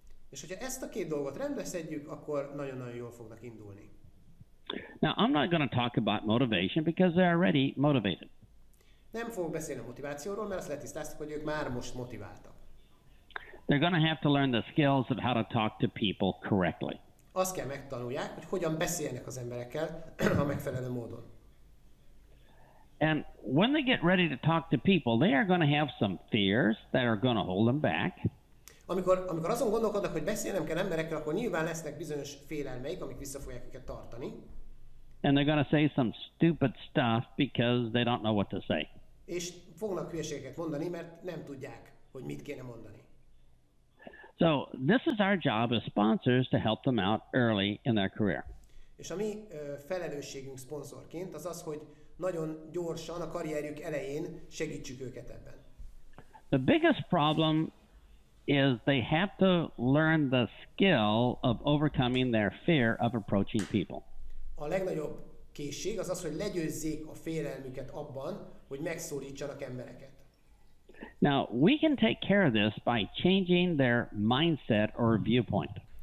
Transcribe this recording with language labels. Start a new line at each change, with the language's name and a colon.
Hungarian: És hogyha ezt a két dolgot rendbe szedjük, akkor nagyon-nagyon jól fognak indulni.
English: Now, I'm not going to talk about motivation because they're already motivated.
Hungarian: Nem fogok beszélni a motivációról, mert azt letisztáztuk, hogy ők már most motiváltak.
English: They're going to have to learn the skills of how to talk to people correctly.
Hungarian: Azt kell megtanulják, hogy hogyan beszélnek az emberekkel a megfelelő módon.
English: And when they get ready to talk to people, they are going to have some fears that are going to hold them back.
Hungarian: Amikor azon gondolkodnak, hogy beszélnem kell emberekkel, akkor nyilván lesznek bizonyos félelmeik, amik vissza fogják őket tartani.
English: And they're going to say some stupid stuff because they don't know what to say.
Hungarian: És fognak hülyeségeket mondani, mert nem tudják, hogy mit kéne mondani.
English: So this is our job as sponsors to help them out early in their career.
Hungarian: És a mi felelősségünk szponzorként az az, hogy nagyon gyorsan a karrierjük elején segítsük őket ebben.
English: The biggest problem is they have to learn the skill of overcoming their fear of approaching people.
Hungarian: A legnagyobb készség az az, hogy legyőzzék a félelmüket abban, hogy megszólítsanak embereket.
English: Now, we can take care of this by changing their mindset or viewpoint.